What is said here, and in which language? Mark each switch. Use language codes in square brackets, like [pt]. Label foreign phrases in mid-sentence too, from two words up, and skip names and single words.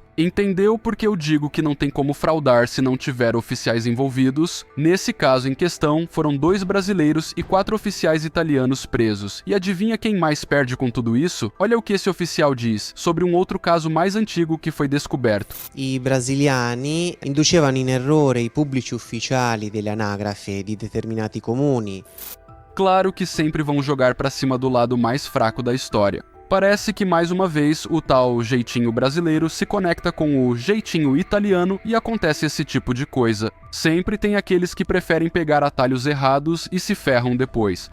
[pt] Entendeu por que eu digo que não tem como fraudar se não tiver oficiais envolvidos? Nesse caso em questão, foram 2 brasileiros e 4 oficiais italianos presos. E adivinha quem mais perde com tudo isso? Olha o que esse oficial diz sobre um outro caso mais antigo que foi descoberto. [it] I brasiliani inducevano in errore i pubblici ufficiali delle anagrafe di determinati comuni. [pt] Claro que sempre vão jogar pra cima do lado mais fraco da história. Parece que mais uma vez o tal jeitinho brasileiro se conecta com o jeitinho italiano e acontece esse tipo de coisa. Sempre tem aqueles que preferem pegar atalhos errados e se ferram depois.